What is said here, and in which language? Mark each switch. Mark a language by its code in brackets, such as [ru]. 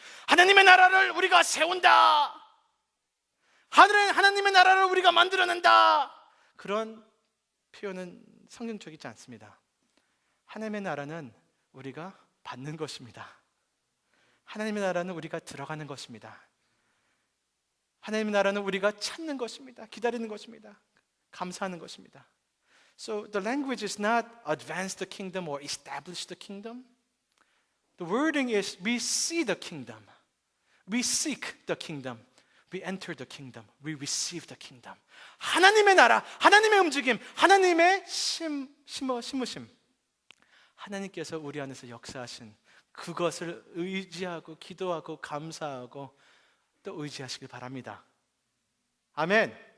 [ko] 하나님의 나라를 우리가 세운다. 하나님의 나라를 우리가 만들어낸다. 그런 표현은 성경적이지 않습니다. 하나님의 나라는 우리가 받는 것입니다. 하나님의 나라는 우리가 들어가는 것입니다. 하나님의 나라는 우리가 찾는 것입니다. 기다리는 것입니다. 감사하는 것입니다. [en] So the language is not advance the kingdom or establish the kingdom. The wording is we see the kingdom. We seek the kingdom. We enter the kingdom. We receive the kingdom. [ko] 하나님의 나라, 하나님의 움직임, 하나님의 심으심. 하나님께서 우리 안에서 역사하신 그것을 의지하고 기도하고 감사하고 또 의지하시길 바랍니다. 아멘.